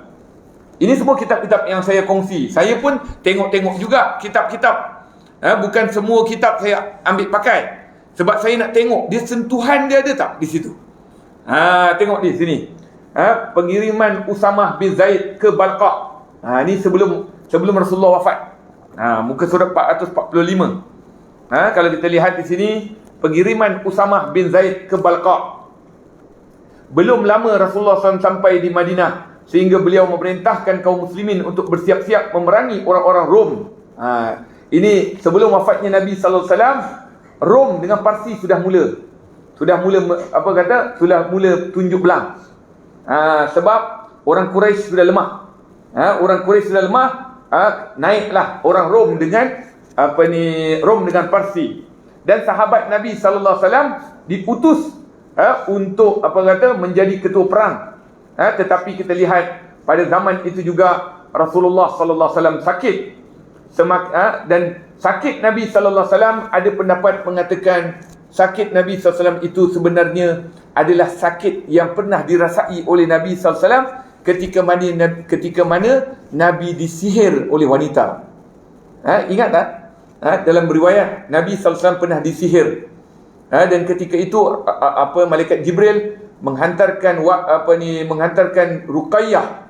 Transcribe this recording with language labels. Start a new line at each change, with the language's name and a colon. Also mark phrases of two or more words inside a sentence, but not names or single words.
Malay: Ini semua kitab-kitab yang saya kongsi. Saya pun tengok-tengok juga kitab-kitab. Bukan semua kitab saya ambil pakai. Sebab saya nak tengok dia sentuhan dia ada tak di situ. Tengok di sini. Pengiriman Usamah bin Zaid ke Balqa. Ni sebelum Rasulullah wafat. Muka surat 445. Kalau kita lihat di sini, pengiriman Usamah bin Zaid ke Balqa. Belum lama Rasulullah SAW sampai di Madinah, sehingga beliau memerintahkan kaum muslimin untuk bersiap-siap memerangi orang-orang Rom. Ini sebelum wafatnya Nabi
Arabic: صلى الله عليه وسلم,
Malay: Rom dengan Parsi sudah mula tunjuk belang. Sebab orang Quraisy sudah lemah. Naiklah orang Rom dengan Rom dengan Parsi. Dan sahabat Nabi
Arabic: صلى الله عليه وسلم
Malay: diutus untuk menjadi ketua perang. Tetapi kita lihat pada zaman itu juga Rasulullah
Arabic: صلى الله عليه وسلم
Malay: sakit. Dan sakit Nabi
Arabic: صلى الله عليه وسلم,
Malay: ada pendapat mengatakan sakit Nabi
Arabic: صلى الله عليه وسلم
Malay: itu sebenarnya adalah sakit yang pernah dirasai oleh Nabi
Arabic: صلى الله عليه وسلم
Malay: ketika mana Nabi disihir oleh wanita. Ingat tak? Dalam riwayat Nabi
Arabic: صلى الله عليه وسلم
Malay: pernah disihir. Dan ketika itu malaikat Jibril menghantarkan Ruqayyah.